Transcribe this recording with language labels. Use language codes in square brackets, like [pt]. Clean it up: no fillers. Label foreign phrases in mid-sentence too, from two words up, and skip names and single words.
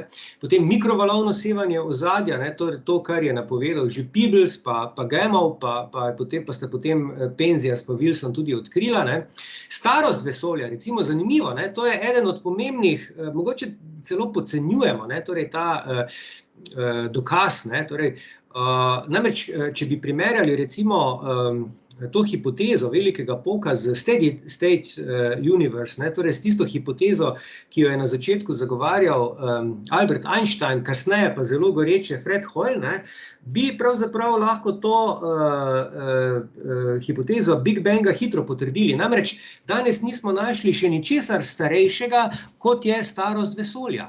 [sl] Potem mikrovalovno sevanje ozadja, ne, torej to, kar je napovedal že Peebles, pa Gamow, pa sta potem Penzias pa Wilson tudi odkrila, ne. Starost vesolja, recimo zanimivo, ne, to je eden od pomembnih, mogoče celo podcenjujemo, ne, torej ta dokaz, ne, torej, namreč, če bi primerjali recimo to hipotezo velikega poka z [en] steady state universe, [sl] ne, torej s tisto hipotezo, ki jo je na začetku zagovarjal Albert Einstein, kasneje pa zelo goreče Fred Hoyle, ne, bi pravzaprav lahko to hipotezo [en] Big Banga [sl] hitro potrdili. Namreč danes nismo našli še ničesar starejšega, kot je starost vesolja.